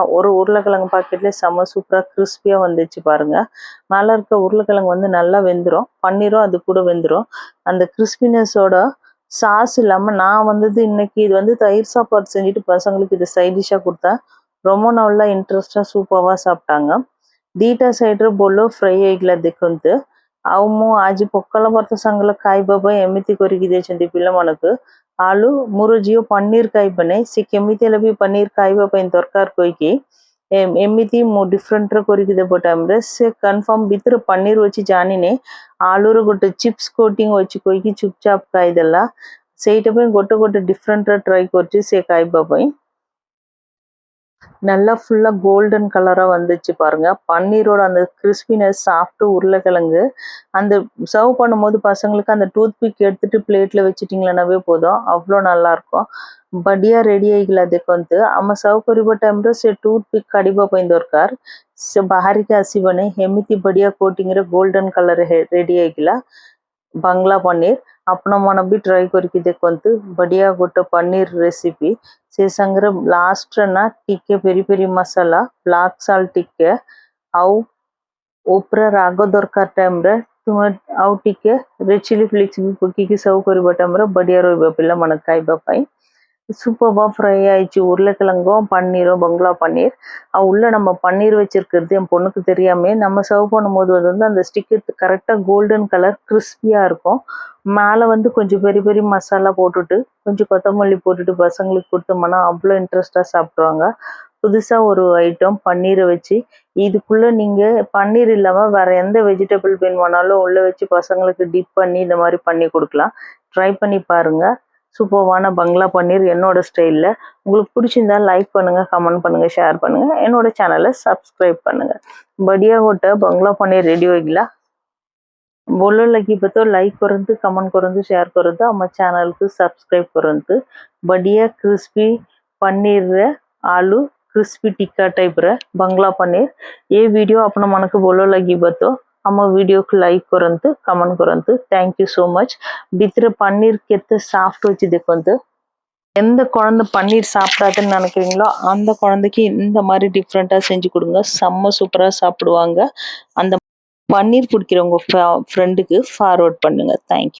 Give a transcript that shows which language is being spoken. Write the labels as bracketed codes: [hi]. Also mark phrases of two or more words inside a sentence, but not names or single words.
[ta] ஒரு உருளைக்கிழங்கு பாக்கெட்லேயே செம்ம சூப்பராக கிறிஸ்பியாக வந்துச்சு பாருங்கள். மேலே இருக்க உருளைக்கிழங்கு வந்து நல்லா வெந்துடும், பன்னீரும் அது கூட வெந்துடும். அந்த கிறிஸ்பினஸோட சாஸ் இல்லாமல் நான் வந்தது இன்னைக்கு இது வந்து தயிர் சாப்பாடு செஞ்சுட்டு பசங்களுக்கு இது [en] side dish [ta] கொடுத்தேன். ரொம்ப நல்லா இன்ட்ரெஸ்டாக சூப்பராக ସାପ୍ଟାଙ୍ଗ। [or] ଦୁଇଟା ସାଇଡ଼୍ରେ ଭଲ ଫ୍ରାଇ ହେଇଗଲା ଦେଖନ୍ତୁ। ଆଉ ମୁଁ ଆଜି ପଖାଳ ଭାତ ସାଙ୍ଗରେ ଖାଇବା ପାଇଁ ଏମିତି କରିକି ଦେଇଛନ୍ତି ପିଲାମାନଙ୍କୁ। ଆଳୁ ମୋର ଝିଅ ପନିର ଖାଇବ ନାହିଁ, ସେ କେମିତି ହେଲେ ବି ପନିର ଖାଇବା ପାଇଁ ଦରକାର କହିକି ଏମିତି ମୁଁ ଡିଫରେଣ୍ଟରେ କରିକି ଦେବ ଟାଇମ୍ରେ ସେ କନଫର୍ମ ଭିତରେ ପନିର ଅଛି ଜାଣିନି, ଆଳୁର ଗୋଟେ [en] chips coating [or] ଅଛି କହିକି ଚୁପଚାପ ଖାଇଦେଲା। ସେଇଟା ପାଇଁ ଗୋଟେ ଡିଫରେଣ୍ଟରେ ଟ୍ରାଏ କରୁଛି ସେ ଖାଇବା ପାଇଁ। [ta] நல்லா ஃபுல்லாக [en] golden color [ta] வந்துச்சு பாருங்க। பன்னீரோட அந்த கிறிஸ்பினஸ் சாப்பிட்டு உருளைக்கிழங்கு அந்த சர்வ் பண்ணும்போது பசங்களுக்கு அந்த [en] tooth pick [ta] எடுத்துட்டு பிளேட்டில் வச்சுட்டிங்களாவே போதும், அவ்வளோ நல்லாயிருக்கும்। [or] ବଢ଼ିଆ ରେଡ଼ି ହେଇଗଲା ଦେଖନ୍ତୁ। ଆମେ ସର୍ଭ କରିବା ଟାଇମ୍ରେ ସେ [en] tooth pick [or] କାଢ଼ିବା ପାଇଁ ଦରକାର, ସେ ବାହାରିକି ଆସିବନି। ଏମିତି ବଢ଼ିଆ କୋଟିଂରେ [en] golden color [or] ରେଡ଼ି ହେଇଗଲା ବାଂଲା ପନିର। ଆପଣମାନେ ବି ଟ୍ରାଏ କରିକି ଦେଖନ୍ତୁ, ବଢ଼ିଆ ଗୋଟେ ପନିର ରେସିପି। ସେ ସାଙ୍ଗରେ ଲାଷ୍ଟରେ ନା ଟିକେ ପେରି ପେରି ମସଲା, [en] black salt [or] ଟିକେ, ଆଉ ଉପରେ ରାଗ ଦରକାର ଟାଇମ୍ରେ ତୁମେ ଆଉ ଟିକେ [en] red chili flakes [or] ବି ପକେଇକି ସର୍ଭ କରିବା ଟାଇମ୍ରେ ବଢ଼ିଆ ରହିବ ପିଲାମାନେ ଖାଇବା ପାଇଁ। [ta] சூப்பராக ஃப்ரை ஆயிடுச்சு உருளைக்கிழங்கும் பன்னீரும் பங்களா பன்னீர். உள்ள நம்ம பன்னீர் வச்சிருக்கிறது என் பொண்ணுக்கு தெரியாமே நம்ம சர்வ் பண்ணும்போது வந்து அந்த ஸ்டிக்கு கரெக்டாக [en] golden color [ta] கிறிஸ்பியாக இருக்கும்। மேலே வந்து கொஞ்சம் பெரிய பெரிய மசாலா போட்டுட்டு கொஞ்சம் கொத்தமல்லி போட்டுட்டு பசங்களுக்கு கொடுத்தோம்னா அவ்வளோ இன்ட்ரெஸ்டாக சாப்பிட்ருவாங்க। புதுசாக ஒரு ஐட்டம் பன்னீரை வச்சு, இதுக்குள்ளே நீங்கள் பன்னீர் இல்லாமல் வேறு எந்த வெஜிடபிள் வேணுமானாலும் உள்ளே வச்சு பசங்களுக்கு டிப் பண்ணி இந்த மாதிரி பண்ணி கொடுக்கலாம்। ட்ரை பண்ணி பாருங்கள்। சூப்பர்வான பங்களா பன்னீர் என்னோட ஸ்டைலில்। உங்களுக்கு பிடிச்சிருந்தா லைக் பண்ணுங்கள், கமெண்ட் பண்ணுங்கள், ஷேர் பண்ணுங்கள், என்னோட சேனலை ସବସ୍କ୍ରାଇବ୍ பண்ணுங்கள்। [or] ବଢ଼ିଆ ଗୋଟେ ବଙ୍ଗଲା ପନିର ରେଡ଼ି ହୋଇଗଲା। ଭଲ ଲାଗିବ ତ ଲାଇକ୍ କରନ୍ତୁ, କମେଣ୍ଟ କରନ୍ତୁ, ସେୟାର କରନ୍ତୁ, ଆମ ଚ୍ୟାନେଲକୁ ସବସ୍କ୍ରାଇବ୍ କରନ୍ତୁ। ବଢ଼ିଆ କ୍ରିସ୍ପି ପନିରରେ ଆଳୁ କ୍ରିସ୍ପି ଟିକ୍କା ଟାଇପ୍ର ବଙ୍ଗଲା ପନିର। ଏ ଭିଡ଼ିଓ ଆପଣମାନଙ୍କୁ ଭଲ ଲାଗିବ ତ ଆମ ଭିଡ଼ିଓକୁ ଲାଇକ୍ କରନ୍ତୁ, କମେଣ୍ଟ କରନ୍ତୁ। [en] thank you so much. [or] ଭିତରେ ପନିର କେତେ ସଫ୍ଟ ଅଛି ଦେଖନ୍ତୁ। [ta] எந்த குழந்தை பன்னீர் சாப்பிடாதுன்னு நினைக்கிறீங்களோ அந்த குழந்தைக்கு இந்த மாதிரி டிஃப்ரெண்ட்டாக செஞ்சு கொடுங்க. செம்ம சூப்பராக சாப்பிடுவாங்க. அந்த பன்னீர் பிடிக்கிறவங்க ஃப்ரெண்டுக்கு ஃபார்வர்ட் பண்ணுங்க. தேங்க்யூ.